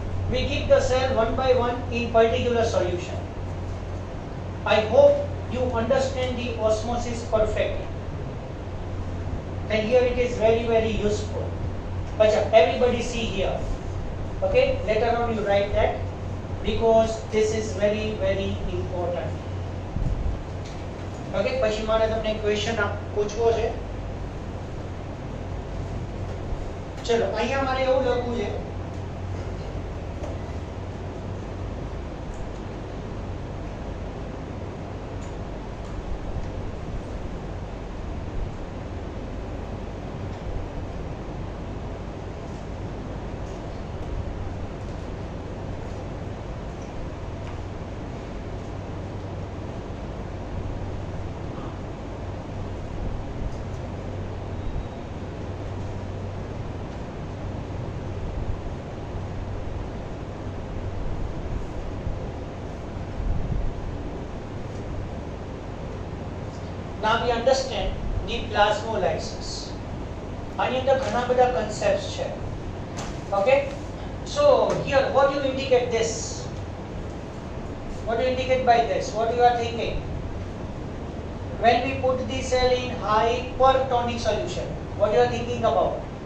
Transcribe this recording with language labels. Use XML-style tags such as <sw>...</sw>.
<en>We keep the cell one by one in particular solution. I hope you understand the osmosis perfectly. And here it is very, very useful. Acha, everybody see here. Okay, later on you write that because this is very, very important.</en> <gu>Okay, પછી મારે તમને question પૂછવો છે. ચલો અહીંયા મારે એવું લખવું છે</gu> <en>now we understand the plasmolysis.</en> <gu>આની અંદર ઘણા બધા concepts છે.</gu> <en>Okay, so here what you indicate this? What do you indicate by this? What you are thinking? When we put the cell in hypertonic solution, what you are thinking about?</en>